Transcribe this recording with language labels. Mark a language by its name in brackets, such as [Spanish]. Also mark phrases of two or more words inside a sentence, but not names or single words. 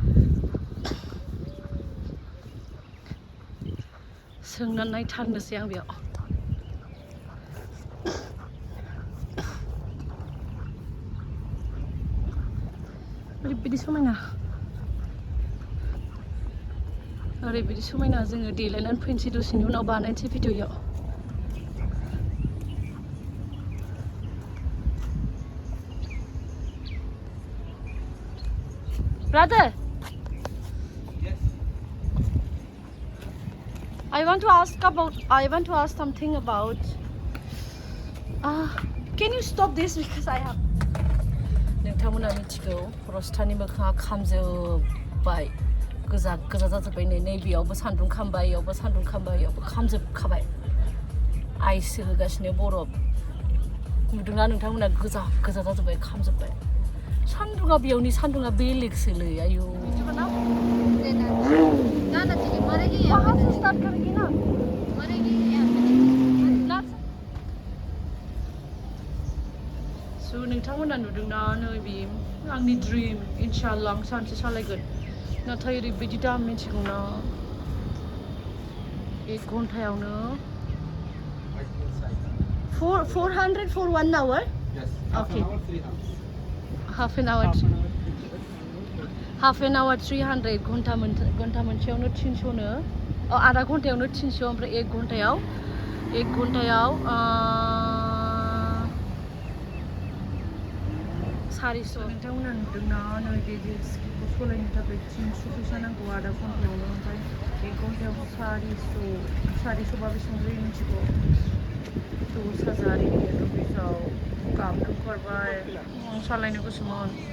[Bodo] सोंनानै नायथारनोसै आं बेयाव. ओरैबायदि समायना. ओरैबायदि समायना. जोङो देलायनानै फैनोसै दसेनि उनाव बानायनोसै भिडिअ'आव. [English] Brother, Yes. I want to ask something about Can you stop this because I have [Bodo] नोंथांमोना मिथिगौ रस्तानि मोखाङा खामजोब्बाय गोजा गोजा जाजोब्बाय नै बेयावबो सान्दुं खामबाय इयावबो सान्दुं खामबाय इयावबो खामजोबखाबाय आइसो होगासिनो बरफ नुदोंना नोंथांमोना गोजा गोजा जाजोब्बाय खामजोब्बाय सान्दुङा बेयावनि सान्दुङा बेलेगसोलै आयौ [Hindi] कहाँ से स्टार्ट करेंगे ना [Bodo] सो नोंथांमोना नुदोंना नैबे आंनि ड्रिम इनशाल्लाह आं सानसे सालायगोन नाथाय ओरैबायदि दाम मिथिगौना 1 घन्टायावनो 400 [English] for 1 hour? Yes. Okay. Half an hour, 300. Half an hour [Bodo] 300 घन्टा मोनसेयावनो 300 नो आधा घन्टायावनो 300 ओमफ्राय 1 घन्टायाव 400 नोंथांमोना नुदोंना नैबे जिपसिखौ सलायनो थाखाय 300 फैसा नांगौ आधा घन्टायावनो ओमफ्राय 1 घन्टायाव 400 बा बेसेबां जायो मिथिगौ 10,000 इंडियन रुपिसाव गाबनो ओंखारबाय आं सालायनो गोसोमोन